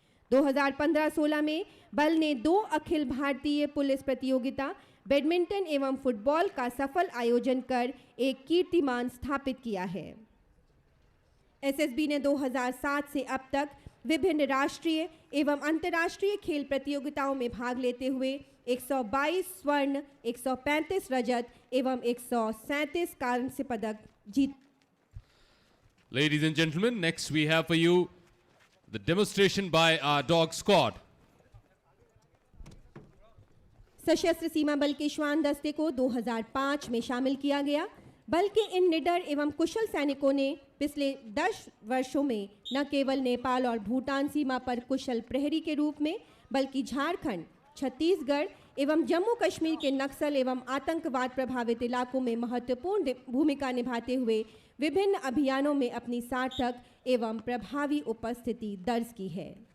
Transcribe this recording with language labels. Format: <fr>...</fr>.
<hi>2015-16 में बल ने 2 अखिल भारतीय पुलिस प्रतियोगिता, बैडमिंटन एवं फुटबॉल का सफल आयोजन कर एक कीर्तिमान स्थापित किया है। एसएसबी ने 2007 से अब तक विभिन्न राष्ट्रीय एवं अंतर्राष्ट्रीय खेल प्रतियोगिताओं में भाग लेते हुए 122 स्वर्ण, 135 रजत एवं 137 कांस्य पदक जीत।</hi> <en>Ladies and gentlemen, next we have for you the demonstration by our dog squad.</en> <hi>सशस्त्र सीमा बल के श्वान दस्ते को 2005 में शामिल किया गया। बल के इन निडर एवं कुशल सैनिकों ने पिछले 10 वर्षों में न केवल नेपाल और भूटान सीमा पर कुशल प्रहरी के रूप में बल्कि झारखंड, छत्तीसगढ़ एवं जम्मू कश्मीर के नक्सल एवं आतंकवाद प्रभावित इलाकों में महत्वपूर्ण भूमिका निभाते हुए विभिन्न अभियानों में अपनी सार्थक एवं प्रभावी उपस्थिति दर्ज की है।</hi>